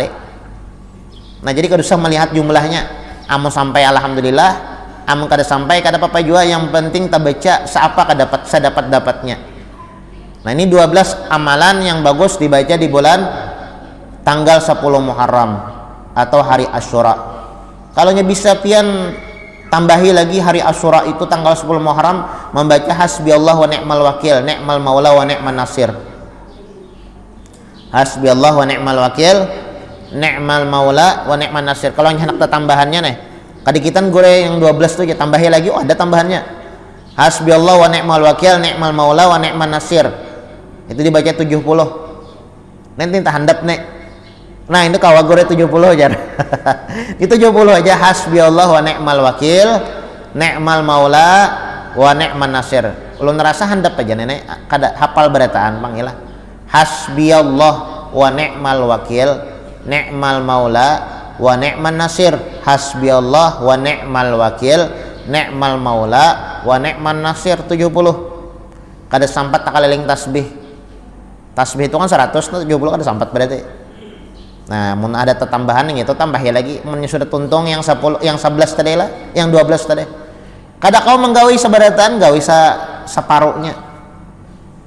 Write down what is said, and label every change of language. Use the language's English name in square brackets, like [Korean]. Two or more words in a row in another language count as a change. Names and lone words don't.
[Banjar] Nah jadi kada usah melihat jumlahnya. Amun sampai alhamdulillah, amun kada sampai kada apa-apa juga, yang penting kita baca siapa kada dapat sedapat-dapatnya. Nah ini 12 amalan yang bagus dibaca di bulan tanggal 10 Muharram atau hari Asyura. Kalau bisa pian tambahi lagi hari Asyura itu tanggal 10 Muharram membaca [Arabic] حسبي الله ونعم الوكيل نعم المولى ونعم النصير. حسبي الله ونعم الوكيل نعم المولى ونعم النصير. [Banjar] Kalau yang hendak tambahannya nih, kadikitan gue yang 12 tuh ya tambahi lagi, ada tambahannya. [Arabic] حسبي الله ونعم الوكيل نعم المولى ونعم النصير. [Banjar] Itu dibaca 70. Nanti entah handap nih. Nah, ini kawa gue 70 aja. Itu 70 aja [Arabic] حسبي الله ونعم الوكيل نعم المولى ونعم النصير. [Banjar] Ulun ngerasa handap aja nenek kada hafal berataan Bang ilah. [Arabic] حسبي الله ونعم الوكيل نعم المولى ونعم النصير. حسبي الله ونعم الوكيل نعم المولى ونعم النصير 70. [Banjar] Kada sampat tak keliling tasbih. Tasbih itu kan 100, 70 kada sampat berarti. Nah, mun ada tambahan yang itu tambah ya lagi. Mun sudah tuntung yang 10, yang 11 tadi lah, yang 12 tadi. Kada kau menggawi seberatan, gawi separuhnya.